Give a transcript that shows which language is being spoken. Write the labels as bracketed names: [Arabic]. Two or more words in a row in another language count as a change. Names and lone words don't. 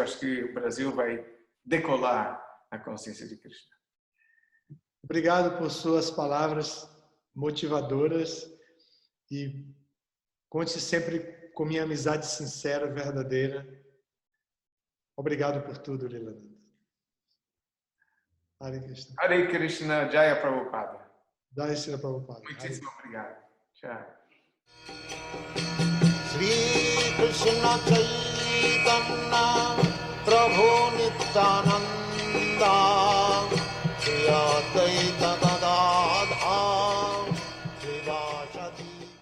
[Portuguese] Acho que o Brasil vai decolar na consciência de Krishna. Obrigado por suas palavras motivadoras e conte sempre com minha amizade sincera, verdadeira. Obrigado por tudo, Lilananda. Hare Krishna. Hare Krishna, Jaya Prabhupada. Jai Srila Prabhupada. Muitíssimo obrigado. Tchau. Shri Krishna Chaitanya Prabhu Nityananda Shri Advaita Gadadhar Shri Vasadi